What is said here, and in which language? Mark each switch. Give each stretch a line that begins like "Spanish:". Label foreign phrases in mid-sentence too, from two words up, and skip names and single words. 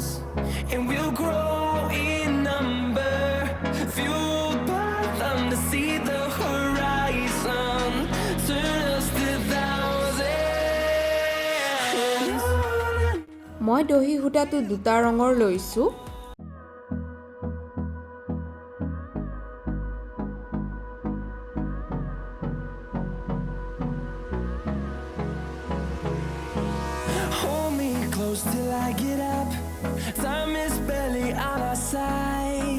English: And we'll grow in number, fueled by them to see the horizon, turn us to thousands.
Assamese: মই দহি সূতাটো দুটা ৰঙৰ লৈছো
English: Hold me close till I get up. Time is barely on our side.